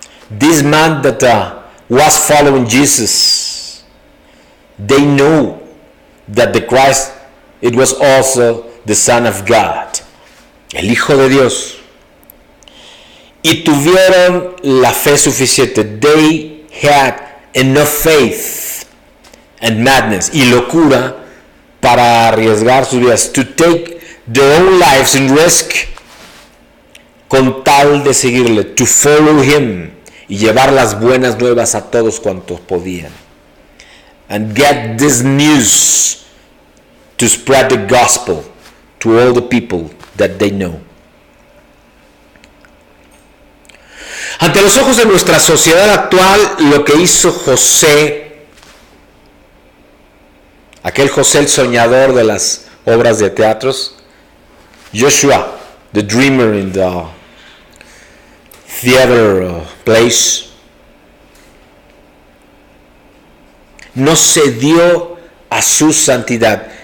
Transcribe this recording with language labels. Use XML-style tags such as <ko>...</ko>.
<en>This man that was following Jesus, they know that the Christ, it was also the Son of God,</en> <es>el Hijo de Dios. Y tuvieron la fe suficiente.</es> <en>They had enough faith and madness</en> <es>y locura para arriesgar sus vidas,</es> <en>to take their own lives in risk,</en> <es>con tal de seguirle,</es> <en>to follow him,</en> <es>y llevar las buenas nuevas a todos cuantos podían.</es> <en>And get this news, to spread the gospel to all the people that they know.</en> <es>Ante los ojos de nuestra sociedad actual, lo que hizo José, aquel José el soñador de las obras de teatros, Joshua,</es> <en>the dreamer in the theater place,</en> <es>no cedió a su santidad.</es>